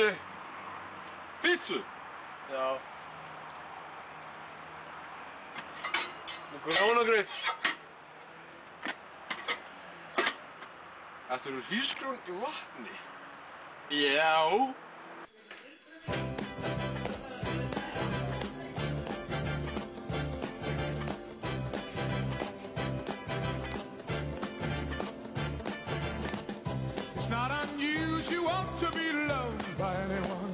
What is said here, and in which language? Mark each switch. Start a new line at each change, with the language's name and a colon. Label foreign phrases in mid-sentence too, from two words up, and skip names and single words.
Icelandic: Pítsu? Já. Og grjónagrauð. Þetta eru hrísgrjón í vatni. Já.
English: It's not unusual to be loved by anyone.